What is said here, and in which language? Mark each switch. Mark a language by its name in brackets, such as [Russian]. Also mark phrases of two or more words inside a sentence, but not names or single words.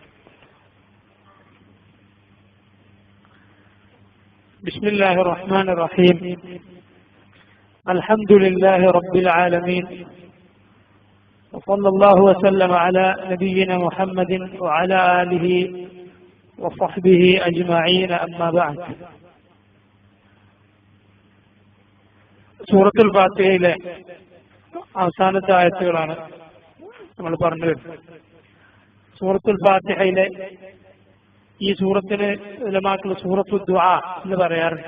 [Arabic] بسم الله الرحمن الرحيم. الحمد لله رب العالمين، وصلى الله وسلم على نبينا محمد وعلى آله وصحبه أجمعين. أما بعد. [Malayalam] സൂറത്തുൽ ഫാത്തിഹയിലെ അവസാനത്തെ ആയത്തുകളാണ് നമ്മൾ പറഞ്ഞു വരുന്നത്. സൂറത്തുൽ ഫാത്തിഹയിലെ ഈ സൂറത്തിന് ഉലമാക്കൾ [Arabic] سورة دعاء [Malayalam] എന്ന് പറയാറുണ്ട്.